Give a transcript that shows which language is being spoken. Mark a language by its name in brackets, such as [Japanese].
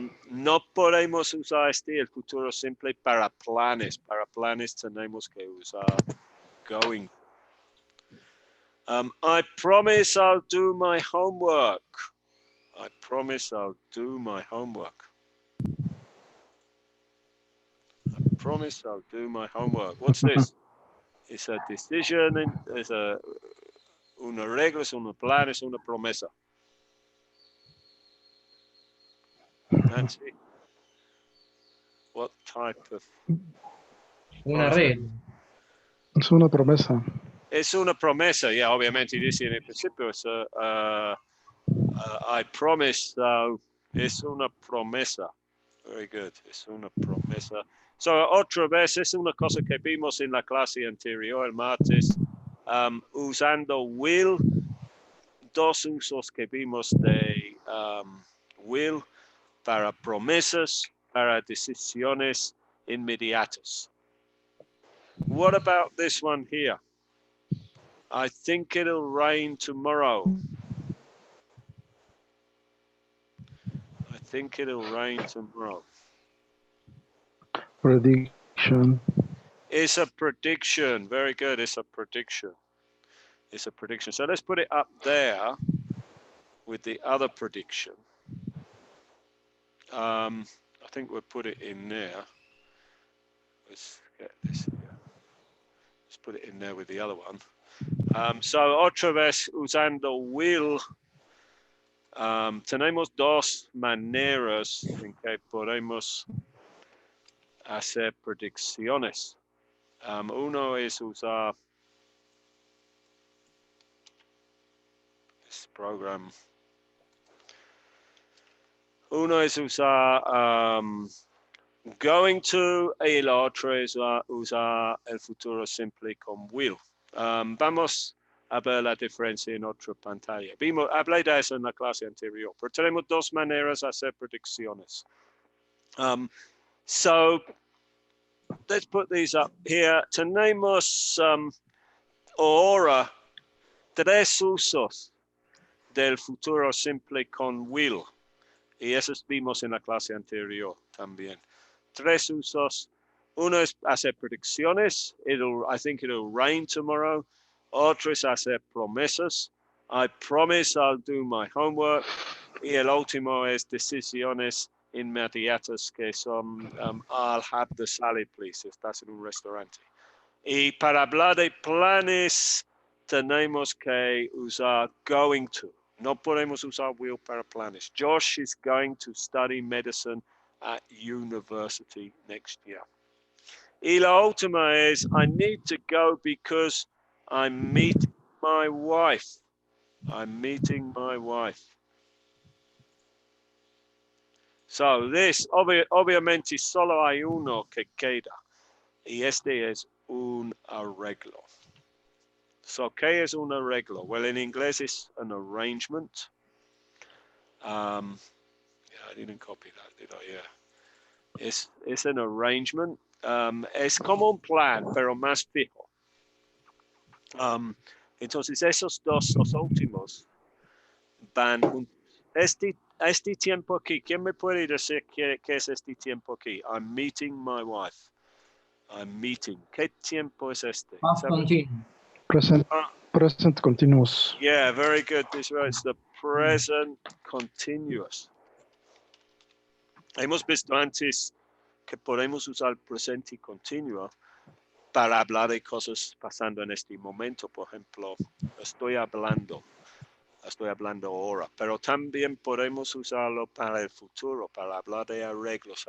[Spanish] No podemos usar el futuro simple para planes. Para planes tenemos que usar going. [English] I promise I'll do my homework. I promise I'll do my homework. I promise I'll do my homework. What's this? It's a decision, it's [Spanish] una regla, es un plan, es una promesa. [English] Nancy, what type of... [Spanish] Una regla. Es una promesa. Es una promesa, yeah, obviamente dice en el principio, es [English] I promise, [Spanish] so es una promesa. [English] Very good, [Spanish] es una promesa. So, otra vez, es una cosa que vimos en la clase anterior, el martes, usando will, dos usos que vimos de will para promesas, para decisiones inmediatas. [English] What about this one here? I think it'll rain tomorrow. I think it'll rain tomorrow. Prediction. It's a prediction. Very good. It's a prediction. It's a prediction. So let's put it up there with the other prediction. I think we'll put it in there. Let's get this here. Let's put it in there with the other one. [Spanish] So otra vez usando will. Tenemos dos maneras en que podemos hacer predicciones. Uno es usar [English] this program. [Spanish] Uno es usar going to, y el otro es usar el futuro simple con will. Vamos a ver la diferencia en otra pantalla. Hablé de eso en la clase anterior, pero tenemos dos maneras de hacer predicciones. [English] So let's put these up here. [Spanish] Tenemos ahora tres usos del futuro simple con will. Y esos vimos en la clase anterior también. Tres usos. Uno es hacer predicciones. [English] I think it'll rain tomorrow. [Spanish] Otro es hacer promesas. [English] I promise I'll do my homework. [Spanish] Y el último es decisiones inmediatas que son [English] I'll have the salad, please. [Spanish] Estás en un restaurante. Y para hablar de planes, tenemos que usar going to. No podemos usar will para planes. [English] Josh is going to study medicine at university next year. [Spanish] Y la última es, [English] I need to go because I'm meeting my wife. I'm meeting my wife. So this, [Spanish] obviamente, solo hay uno que queda. Y este es un arreglo. So, ¿qué es un arreglo? [English] Well, in [Spanish] inglés es [English] an arrangement. Yeah, I didn't copy that, did I? Yeah. Es an arrangement. [Spanish] Es como un plan, pero más fijo. Entonces, esos dos, los últimos, van juntos. Este tiempo aquí, ¿quién me puede decir qué es este tiempo aquí? [English] I'm meeting my wife. I'm meeting. [Spanish] ¿Qué tiempo es este? [English] Past continuous. Present continuous. Yeah, very good. This right. It's the present continuous. [Spanish] Hemos visto antes que podemos usar presente continuo para hablar de cosas pasando en este momento. Por ejemplo, estoy hablando ahora, pero también podemos usarlo para el futuro, para hablar de arreglos.